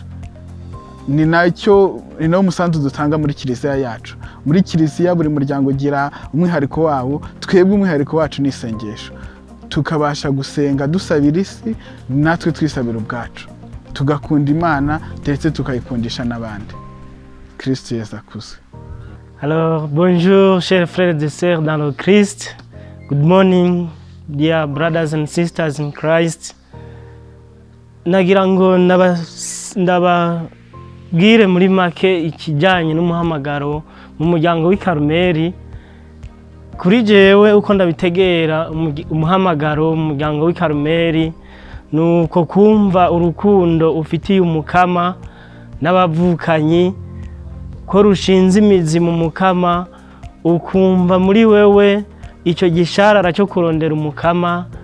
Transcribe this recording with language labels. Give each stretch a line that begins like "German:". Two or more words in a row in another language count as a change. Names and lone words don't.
Kinyarwanda: Ni nawo musanzu dutanga muri kiliziya yacu. Muri kiliziya buri muryango ugira umwihariko wawo, twebwe umwihariko wacu ni isengesho. Tukabasha gusenga dusabira isi, natwe twisabira ubwacu, tugakunda Imana ndetse tukayikundisha n'abandi. Kristo Yesu akuze.
French: Alors, bonjour chers frères et sœurs dans le Christ.
English: Good morning dear brothers and sisters in Christ.
Kinyarwanda: Nagira ngo ndababwire muri make ikijyanye n'umuhamagaro mu muryango w'i Karumeli.
Rundi: Kuri jewe uko ndabitegera umuhamagaro mu muryango w'i Karumeli nuko kumva urukundo ufitiye umukama n'abavukanyi, ko rushinze imizi mu mukama, ukumva muri wewe icyo gisharara cyo kurondera umukama,